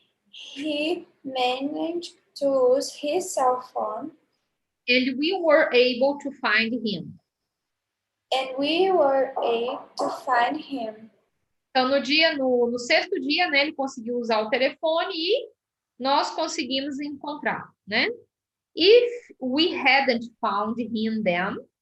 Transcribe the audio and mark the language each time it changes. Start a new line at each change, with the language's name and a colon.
English: He managed to use his cell phone. And we were able to find him. And we were able to find him.
Portuguese: Então, no sexto dia, né, ele conseguiu usar o telefone e nós conseguimos encontrar, né?
English: If we hadn't found him then,